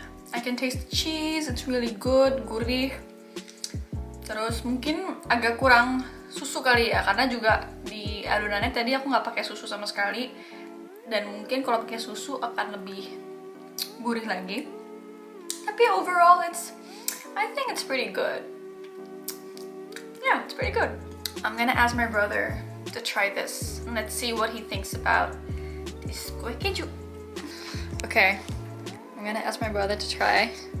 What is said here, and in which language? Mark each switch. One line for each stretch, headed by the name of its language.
English: I can taste the cheese, it's really good, gurih.
Indonesian: Terus mungkin agak kurang susu kali ya, karena juga di adonannya tadi aku nggak pakai susu sama sekali. Dan mungkin kalau pakai susu akan lebih gurih lagi. Tapi
English: overall I think it's pretty good. Yeah, it's pretty good. I'm gonna ask my brother to try this and let's see what he thinks about this kue keju. Okay, I'm gonna ask my brother to try.